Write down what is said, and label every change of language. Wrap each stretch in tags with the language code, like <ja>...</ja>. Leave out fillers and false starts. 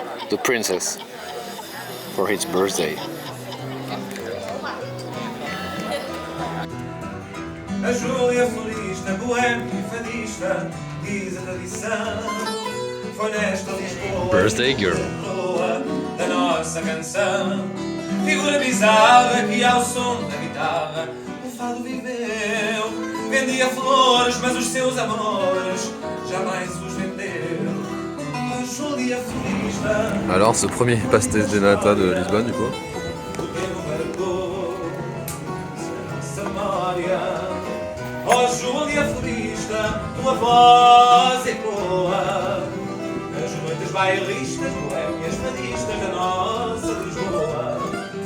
<en>The princess for his birthday.</en> <pt>A Júlia feliz na boêmia fadista diz a tradição. foi nesta Lisboa.</pt> <en>Birthday girl.</en> <pt>Da nossa canção, figura bizarra que ao som da guitarra o fado viveu. Vendia flores, mas os seus amores jamais os vendeu. Oh, Júlia Florista.</pt> <fr>Alors, ce premier pastel de nata de Lisbonne, du coup.</fr> <pt>O tempo marcou nossa memória. Oh, Júlia Florista, tua voz ecoa nas noites bailistas, boémias, fadistas da nossa Lisboa.</pt>